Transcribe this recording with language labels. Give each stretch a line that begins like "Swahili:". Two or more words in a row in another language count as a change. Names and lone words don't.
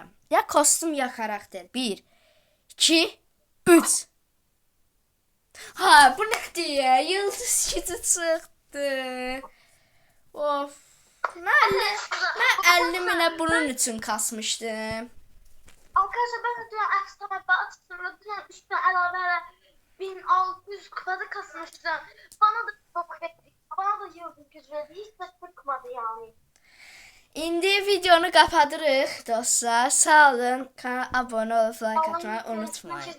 Turkish: Ya kostüm ya karakter. 1, 2, 3.
Azerbaijani: Ha, bu nədir ya? Yıldız gücü çıxdı. Of. Mən 50 minə bunun üçün kasmışdım.
Turkish: Arkadaşlar ben de dünən efsane açtım ve dünən üstüne əlavə 1600 kupada kasmıştım. Bana da çok verdi. Bana da yıldız güç verdi. Hiç de sıkmadı yani.
Azerbaijani: İndi videonu kapatırıq dostlar. Sağ olun.
Turkish: Kanala abone olup like atmayı unutmayın.